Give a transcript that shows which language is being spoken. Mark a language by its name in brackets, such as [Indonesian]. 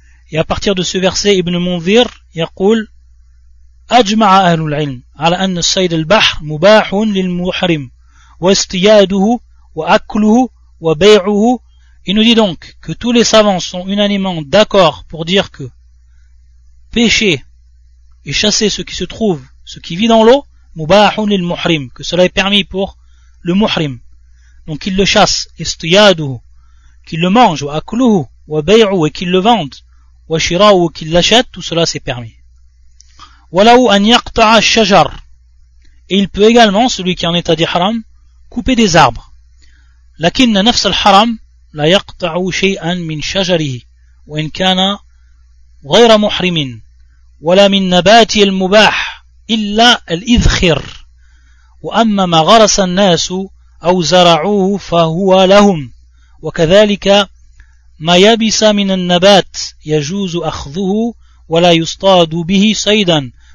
[French] Et à partir de ce verset, [Arabic] Ibn Munzir yaqul أجمع أهل العلم على أن صيد البحر مباح للمحرم واصطياده وأكله وبيعه. [French] Il nous dit donc que tous les savants sont unanimement d'accord pour dire que pêcher et chasser ce qui se trouve, ce qui vit dans l'eau, [Arabic] مباح للمحرم, [French] que cela est permis pour le muhrim. Donc qu'il le chasse, اصطياده, qu'il le mange, [Arabic] وأكله وبيعه, [French] et qu'il le vende, وشراه, qu'il l'achète, tout cela c'est permis. Et il peut également, celui qui est en état d'ihram, couper des arbres. [Arabic] لكن نفس الحرام لا يقطع شيئا من شجره وإن كان غير محرم ولا من نبات المباح إلا الإذخر وأما ما غرس الناس أو زرعوه فهو لهم وكذلك ما يبس من النبات يجوز أخذه ولا يصطاد به صيدا.